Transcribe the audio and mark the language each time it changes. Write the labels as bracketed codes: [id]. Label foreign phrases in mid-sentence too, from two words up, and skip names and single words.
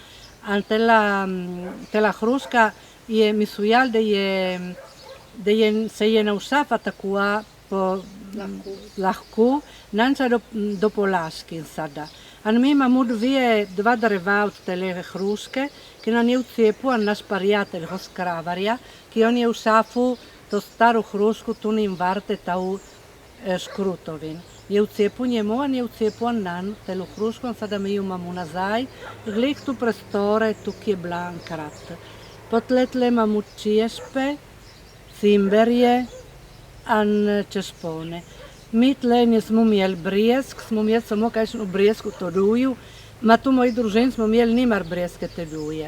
[sl] Tela hruška je mislujal, da se je naušava takua po lahko, nanča do Polaški sada. An mi imamo dva dreva od tele hruške, ki nam je v cepu, an naš prijatelj, Hoskravarja, ki on je v šafu to staru hrušku, tu nim varte tau škrutovin. Je v cepu njemu, an je v cepu an nan, telu hrušku, an sada mi ju imamo nazaj, glih tu prestore, tuk je blan krat. Potletle imamo čiešpe, cimberje, an češpone. Mi tle nismo imeli brjesk, smo imeli samo kajšno brjesku toduju, ma tu moji družin smo imeli nimar brjeske teduje.